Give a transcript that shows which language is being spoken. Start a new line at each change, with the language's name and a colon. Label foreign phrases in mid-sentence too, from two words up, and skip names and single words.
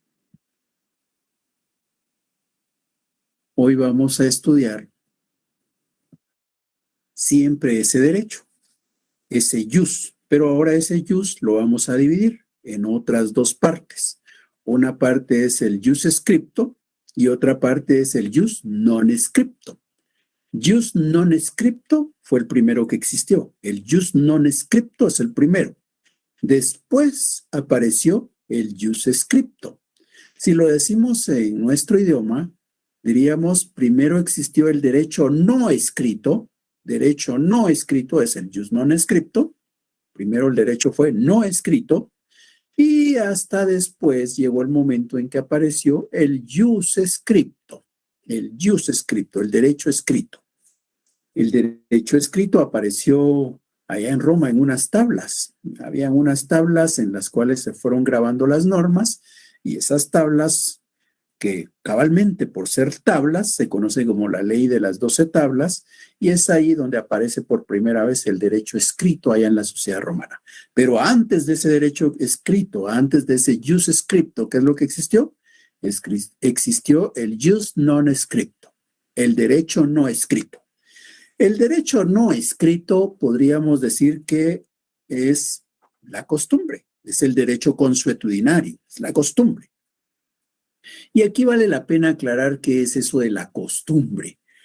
Spanish: Hoy vamos a estudiar siempre ese derecho, ese jus, pero ahora ese jus lo vamos a dividir en otras dos partes. Una parte es el
Latin: jus scripto
Spanish: y otra parte es el
Latin: jus non scripto. Jus non scripto
Spanish: fue el primero que existió. El
Latin: jus non scripto
Spanish: es el primero. Después apareció el
Latin: jus scripto.
Spanish: Si lo decimos en nuestro idioma, diríamos primero existió el derecho no escrito. Derecho no escrito es el
Latin: jus non scripto.
Spanish: Primero el derecho fue no escrito. Y hasta después llegó el momento en que apareció el
Latin: jus scripto. El jus scripto,
Spanish: el derecho escrito. El derecho escrito apareció allá en Roma en unas tablas. Habían unas tablas en las cuales se fueron grabando las normas y esas tablas que cabalmente por ser tablas se conoce como la ley de las 12 tablas y es ahí donde aparece por primera vez el derecho escrito allá en la sociedad romana. Pero antes de ese derecho escrito, antes de ese
Latin: jus scripto,
Spanish: ¿qué es lo que existió?
Latin: Existió el jus non scripto,
Spanish: el derecho no escrito. El derecho no escrito podríamos decir que es la costumbre, es el derecho consuetudinario, es la costumbre. Y aquí vale la pena aclarar qué es eso de la costumbre.